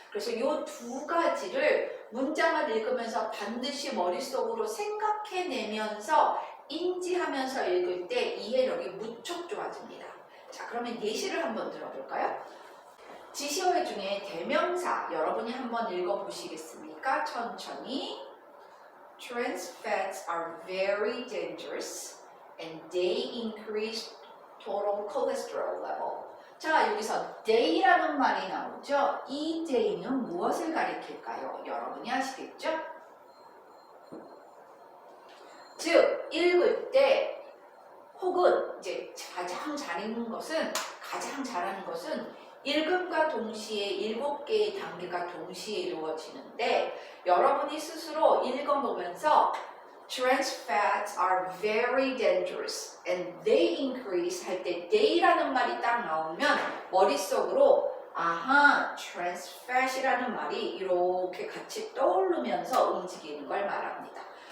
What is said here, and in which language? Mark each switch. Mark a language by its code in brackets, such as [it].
[ko] 그래서 이 두 가지를 문장을 읽으면서 반드시 머릿속으로 생각해내면서 인지하면서 읽을 때 이해력이 무척 좋아집니다. 자, 그러면 예시를 한번 들어볼까요? 지시어 중에 대명사 여러분이 한번 읽어보시겠습니까? 천천히. [en] Trans fats are very dangerous and they increase total cholesterol level. [ko] 자, 여기서 day라는 말이 나오죠? 이 day는 무엇을 가리킬까요? 여러분이 아시겠죠? 즉, 읽을 때 혹은 이제 가장 잘하는 것은 읽음과 동시에 7개의 단계가 동시에 이루어지는데 여러분이 스스로 읽어보면서 [en] Trans fats are very dangerous and they increase [ko] 할 때 they라는 말이 딱 나오면 머릿속으로 아하, trans fat이라는 말이 이렇게 같이 떠오르면서 움직이는 걸 말합니다.